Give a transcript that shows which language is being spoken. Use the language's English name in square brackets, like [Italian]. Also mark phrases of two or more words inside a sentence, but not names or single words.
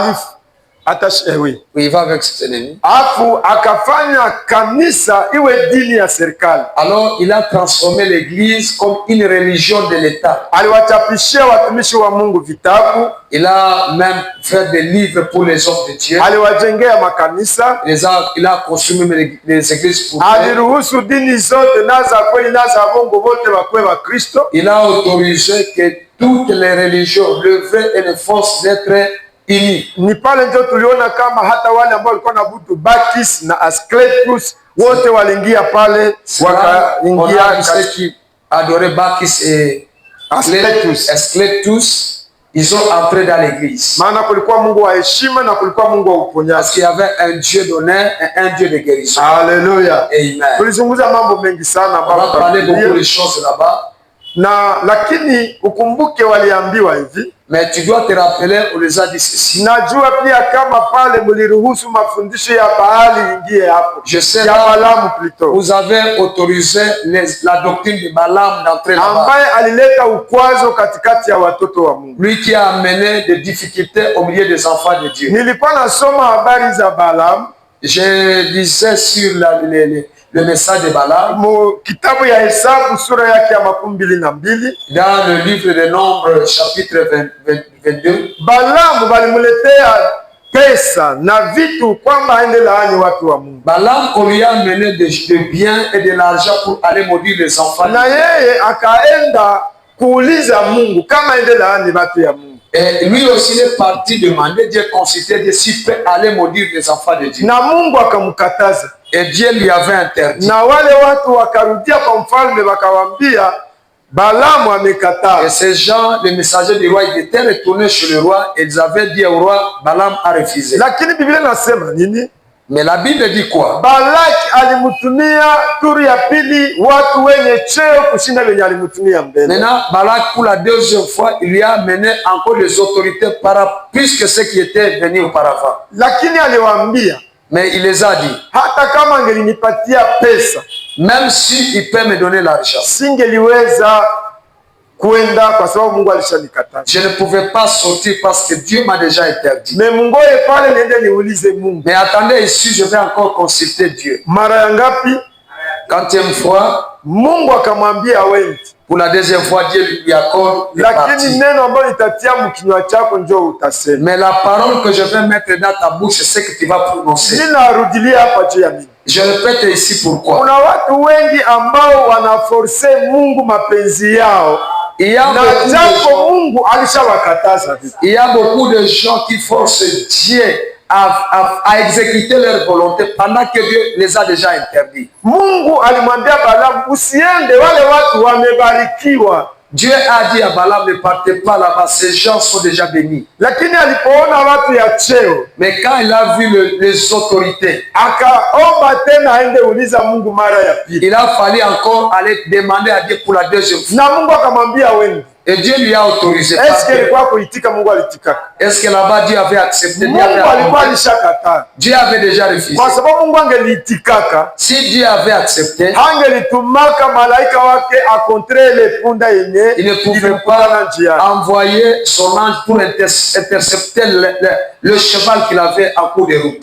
[French] Oui, il va vaincre ses ennemis. [Swahili] Afu akafanya kanisa iwe dini ya serikali. [French] Alors il a transformé l'église comme une religion de l'État. [Swahili] Aliwachapishia watumishi wa Mungu vitabu. [French] Il a même fait des livres pour les hommes de Dieu. [Swahili] Aliwajengea makanisa. [French] Il a construit les églises pour Dieu. [Swahili] Aliruhusu dini zote na za kweli na za bongo wote wakuwe wa Kristo. [French] Il a autorisé que toutes les religions, le vrai et le faux, d'être unis. [Swahili] Ni pale ndio tuliona kama hata wale ambao walikuwa na butu Bacchus na Asclepius wote waliingia pale, wakaingia [French] ceux qui adoraient Bacchus et Asclepius. Ils ont entré dans l'église. [Swahili] Maana kulikuwa Mungu wa heshima na kulikuwa Mungu wa uponyaji. [French] Parce qu'il y avait un Dieu d'honneur et un Dieu de guérison. Alléluia. Amen. [Swahili] Tulizungumza mambo mengi sana [French] on va parler beaucoup de choses là-bas. [Swahili] Na lakini ukumbuke waliambiwa hivi. [French] Mais tu dois te rappeler, on les a dit ceci. [Swahili] Najua pia kama pale mliruhusu mafundisho ya Baali ingie hapo. [French] Je sais ya Balaam plutôt. Vous avez autorisé la doctrine de Balaam d'entrer là-bas. [Swahili] Ambaye alileta ukwazo katikati ya watoto wa Mungu. [French] Lui qui a amené des difficultés au milieu des enfants de Dieu. [Swahili] Nilikuwa nasoma habari za Balaam. [French] Je lisais sur le message de Balaam. [Swahili] Kitabu ya Hesabu sura yake ya 22. [French] Dans le livre de Nombres chapitre 22. [Swahili] Balaam walimuletea pesa na vitu kwamba aende laani watu wa Mungu. [French] Balaam on lui a amené des biens et de l'argent pour aller maudire les enfants. [Swahili] Na yeye akaenda kuuliza Mungu kama aende laani watu ya Mungu. [French] Et lui aussi est parti demander Dieu consulter Dieu s'il peut aller maudire les enfants de Dieu. [Swahili] Na Mungu akamkataza. [French] Et Dieu lui avait interdit. [Swahili] Na wale watu wakarudia kwa mfalme wakawambia Balaam amekataa. [French] Et ces gens, les messagers du roi, ils étaient retournés chez le roi et ils avaient dit au roi, Balaam a refusé. [Swahili] Lakini Biblia nasema nini? [French] Mais la Bible dit quoi? [Swahili] Balaki alimutumia turi ya pili watu wenye cheo kushinda wenye alimutumia mbele. [French] Maintenant, Balak pour la deuxième fois, il lui a amené encore des autorités plus que ceux qui étaient venus auparavant. [Swahili] Lakini aliwaambia, [French] mais il les a dit, [Swahili] hata kama angelinipatia pesa, [French] même si il peut me donner l'argent, [Swahili] singeliweza kuenda kwa sababu Mungu alishanikataza. [French] Je ne pouvais pas sortir parce que Dieu m'a déjà interdit. [Swahili] Mais mungoye pale niende niulize Mungu. [French] Mais attendez ici, je vais encore consulter Dieu. [Swahili] Mara ya ngapi? [French] Quantième fois, [Swahili] Mungu akamwambia wewe. [French] Pour la deuxième fois, Dieu lui accorde de partir. [Swahili] Lakini neno ambalo nitatia mkinywa chako njoo utasema. [French] Mais la parole que je vais mettre dans ta bouche, c'est ce que tu vas prononcer. [Swahili] Ninarudilia hapa juu ya mimi. [French] Je répète ici pourquoi. [Swahili] Kuna watu wengi ambao wanaforce Mungu mapenzi yao. [French] Il y a beaucoup de gens qui forcent Dieu à exécuter leur volonté pendant que Dieu les a déjà interdits. [Swahili] Mungu alimwambia Balaam usiende, wale watu wamebarikiwa. [French] Dieu a dit à Balaam ne partez pas là-bas, ces gens sont déjà bénis. [Swahili] Lakini alipoona watu ya cheo, [French] mais quand il a vu les autorités, [Swahili] akaomba tena aende uliza Mungu mara ya pili. [French] Il a fallu encore aller demander à Dieu pour la deuxième fois. [Swahili] Na Mungu akamwambia wewe. [French] Et Dieu lui a autorisé. Est-ce que là-bas Dieu avait accepté? Dieu avait déjà refusé. Si Dieu avait accepté, il ne pouvait pas envoyer son ange pour intercepter le cheval qu'il avait en cours de route.